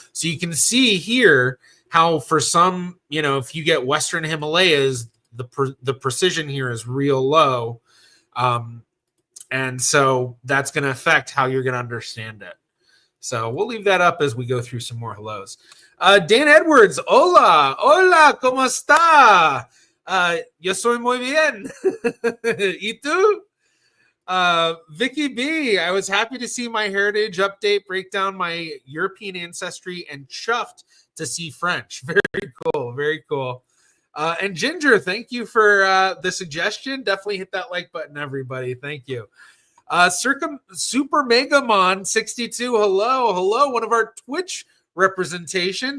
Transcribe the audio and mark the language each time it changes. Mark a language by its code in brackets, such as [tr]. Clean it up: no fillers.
[en] So you can see here how for some, if you get Western Himalayas, the precision here is real low. And so that's going to affect how you're going to understand it. So we'll leave that up as we go through some more hellos. [es] Dan Edwards, hola, ¿cómo está? Yo soy muy bien. ¿Y tú? [en] Vicky B, I was happy to see MyHeritage update, break down my European ancestry, and chuffed to see French. Very cool, very cool. And Ginger, thank you for the suggestion. Definitely hit that like button, everybody. Thank you. Super Megamon 62, hello, one of our Twitch representation.